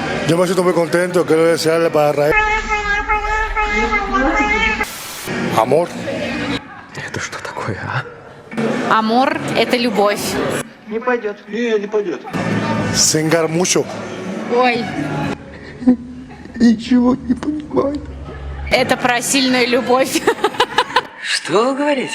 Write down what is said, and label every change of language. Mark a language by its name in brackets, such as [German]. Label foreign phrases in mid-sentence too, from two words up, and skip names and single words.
[Spanish] Yo me siento muy contento, quiero desearle para Raíl. Amor. [Russian] Это что такое, а? Амор – это любовь. Не пойдет. Не пойдет. [Spanish] Singar mucho. [Russian] Ой, Ничего не понимаю. это про сильную любовь. Что вы говорите?